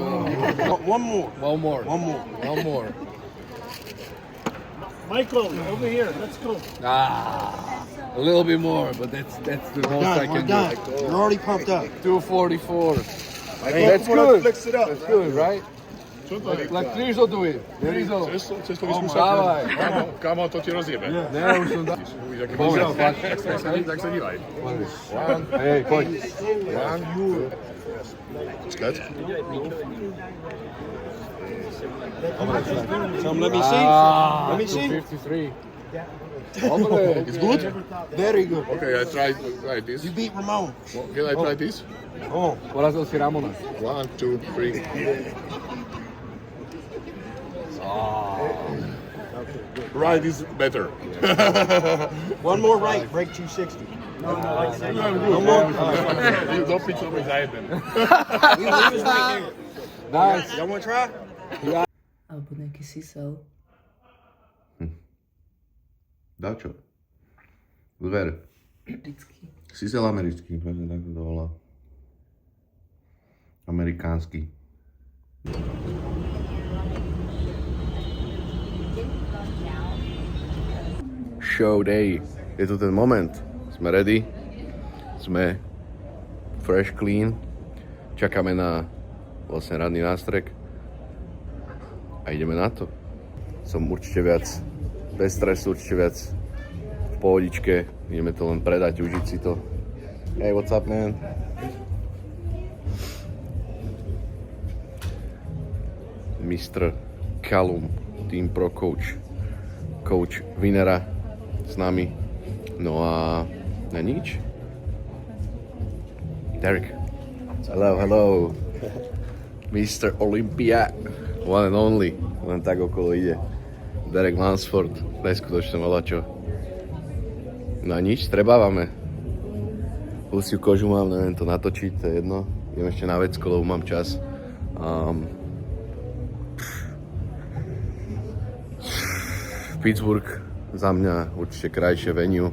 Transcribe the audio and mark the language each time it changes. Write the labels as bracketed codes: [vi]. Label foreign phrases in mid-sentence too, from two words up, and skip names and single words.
[en] One more. One more. One more. One more. Michael, over here. Let's go. A little bit more, but that's the most I We're can do. done. You're already pumped up. 244. Hey, That's come on, good. let's fix it up. That's good, right? [sk] Čo to je? Tak križotuj. Križo. Cez to vyskúšať? Dávaj. Kamo, to ti rozjebe. Ne, už som dal. Uvidíš, aký Povedz, bol. Tak sa dívaj. Hej, poď. Počkať. [en] Some let me see. Let me see. [sk] 53. Dobre. [en] It's good? Very good. Okay, I try this. You beat Ramon. Can I try this? Oh, [sk] Porazil si Ramona. [en] 1, 2, 3. Right is better. one more right. Break 260. No more. Don't pick something [sk] za jeden. [en] We was right there. Nice. Y'all want to try? [sk] Alebo nejaký sisel. Dačo. Zver. Vždycky. Sisel americký, presne tak to volá. Amerikánsky. [en] Show day. [sk] Je tu ten moment. Sme ready. Sme [en] fresh clean. [sk] Čakáme na vlastne ranný nástrek. A ideme na to. Som určite viac bez stresu, určite viac v pohodičke. Ideme to len predať, užiť si to. [en] Hey, what's up, man? Mr. [sk] Callum, [en] Team Pro Coach. [sk] Coach Vinera s nami. No a na nič. Derek. [en] Hello, hello. Mr. Olympia. One and only. [sk] Len tak okolo ide. Derek Lansford. Neskutočne čo. No a nič, trebávame. Husiu kožu mám, neviem to natočiť, to je jedno. Idem ešte na vecko, lebo mám čas. Pittsburgh za mňa určite krajšie venue.